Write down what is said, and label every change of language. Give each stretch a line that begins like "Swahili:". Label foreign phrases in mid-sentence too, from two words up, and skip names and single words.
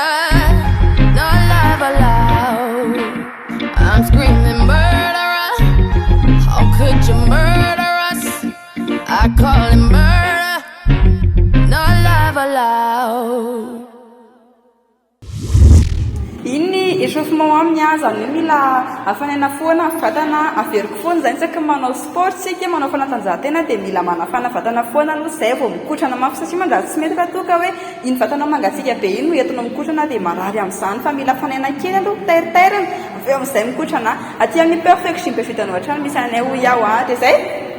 English: No love allowed. I'm screaming murderer. How could you murder us? I call it murder. No love allowed.
Malagasy: Inni échauffement aminy zany hoe mila afanaina foana vatana averiko foana zany saka manao sport sika manao fanatanjahantena dia mila manafana vatana foana aloha zay vao mikotrana mafy satria mandratsy tsy mety raha toa ka hoe iny vatana mangatsika be iny no entinao mikotrana dia marary amin'izany fa mila afanaina kely aloha tairitairina avy eo amin'izay mikotrana aty amin'ny
English: perfect gym
Malagasy: be vitanao hatrany misy anay ho iaho dia zay